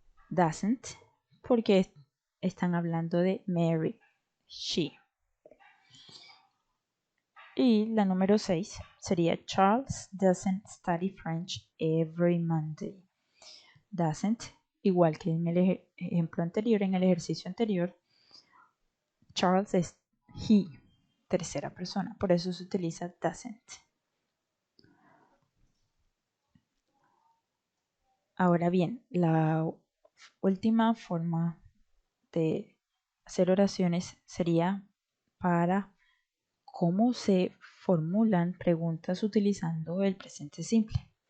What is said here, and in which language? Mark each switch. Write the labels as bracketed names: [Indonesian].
[Spanish] Doesn't, porque están hablando de Mary, she. Y la número 6 sería [English] Charles doesn't study French every Monday. [Spanish] Doesn't, igual que en el ejemplo anterior, en el ejercicio anterior, Charles es he, tercera persona, por eso se utiliza doesn't. Ahora bien, la última forma de hacer oraciones sería para cómo se formulan preguntas utilizando el presente simple.